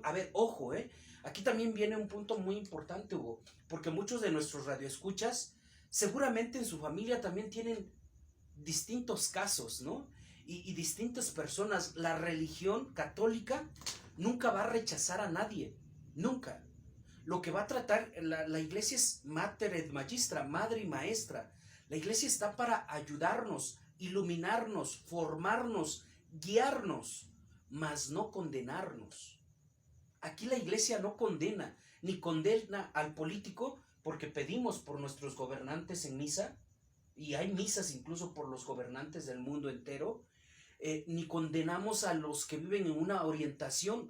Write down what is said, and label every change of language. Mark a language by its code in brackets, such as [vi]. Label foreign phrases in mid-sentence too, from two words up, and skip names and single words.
[es] A ver, ojo, aquí también viene un punto muy importante, Hugo, porque muchos de nuestros radioescuchas seguramente en su familia también tienen distintos casos, ¿no? Y distintas personas. La religión católica nunca va a rechazar a nadie, nunca. Lo que va a tratar, la iglesia es [la] mater et magistra, [es] madre y maestra. La iglesia está para ayudarnos, iluminarnos, formarnos, guiarnos, mas no condenarnos. Aquí la iglesia no condena, ni condena al político, porque pedimos por nuestros gobernantes en misa, y hay misas incluso por los gobernantes del mundo entero, ni condenamos a los que viven en una orientación.